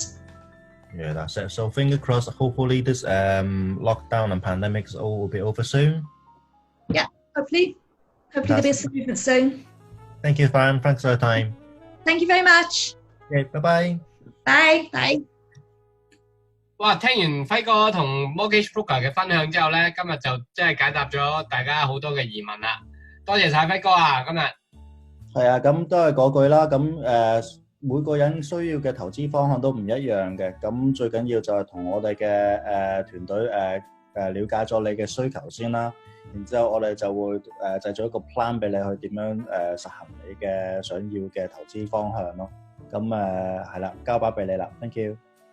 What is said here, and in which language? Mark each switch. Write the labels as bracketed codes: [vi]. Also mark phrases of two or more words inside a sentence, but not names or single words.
[en] Yeah, that's it. So fingers crossed, hopefully this lockdown and pandemic will be over soon. Yeah, hopefully there'll be some movement soon. Thank you, Fran. Thanks for your time. Thank you very much. Okay, bye-bye. Bye. Bye. [yue] 哇！聽完輝哥同 [en] Mortgage Broker [yue] 嘅分享之後咧，今日就真係解答咗大家好多嘅疑問啦。多謝晒輝哥啊！今日係啊，咁都係嗰句啦。咁每個人需要嘅投資方向都唔一樣嘅。咁最緊要就係同我哋嘅團隊了解咗你嘅需求先啦。然之後我哋就會製造一個 plan 俾你去點樣實行你嘅想要嘅投資方向咯。咁係啦，交把俾你啦 ， [en] thank you。